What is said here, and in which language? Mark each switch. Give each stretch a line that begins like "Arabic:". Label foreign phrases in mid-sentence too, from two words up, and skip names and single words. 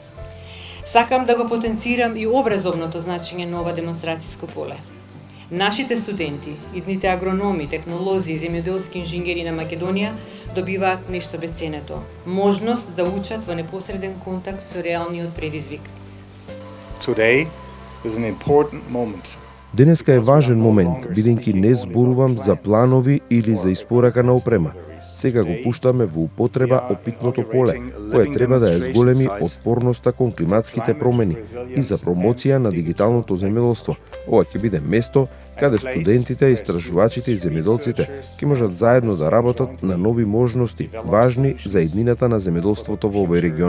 Macedonian: Сакам да го потенцирам и образовното значење на ова демонстрацијско поле. Нашите студенти, идните агрономи, технолози и земјоделски инженери на Македонија добиваат нешто бесценето – можност да учат во непосреден контакт со реалниот предизвик.
English: Today is an important moment.
Macedonian: Денеска е важен момент, бидејќи не зборувам за планови или за испорака на опрема. Сега го пуштаме во употреба опитното поле, кое треба да ја зголеми отпорноста кон климатските промени и за промоција на дигиталното земјоделство. Ова ќе биде место каде студентите, истражувачите и земјоделците ќе можат заедно да работат на нови можности, важни за иднината на земјоделството во овој регион.